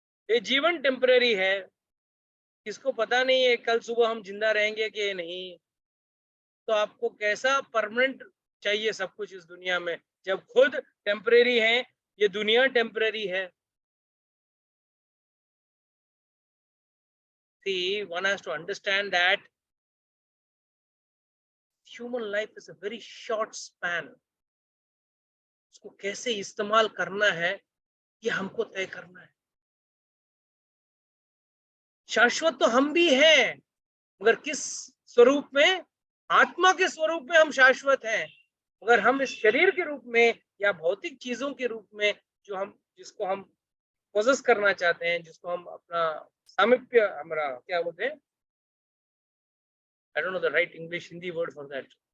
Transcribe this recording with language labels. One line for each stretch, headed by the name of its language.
Hindi: ये जीवन टेम्पररी है, किसको पता नहीं है कल सुबह हम जिंदा रहेंगे कि नहीं। तो आपको कैसा परमानेंट चाहिए सब कुछ इस दुनिया में, जब खुद टेम्परेरी है, ये दुनिया टेम्परेरी है।
English: See, one has to understand that human life is a very short span.
Hindi: उसको कैसे इस्तेमाल करना है ये हमको तय करना है। शाश्वत तो हम भी हैं, मगर किस स्वरूप में? आत्मा के स्वरूप में हम शाश्वत हैं। अगर हम इस शरीर के रूप में या भौतिक चीजों के रूप में जिसको हम पोजेस करना चाहते हैं, जिसको हम अपना सामिप्य, हमारा क्या बोलते हैं,
English: I don't know the right English Hindi word for that.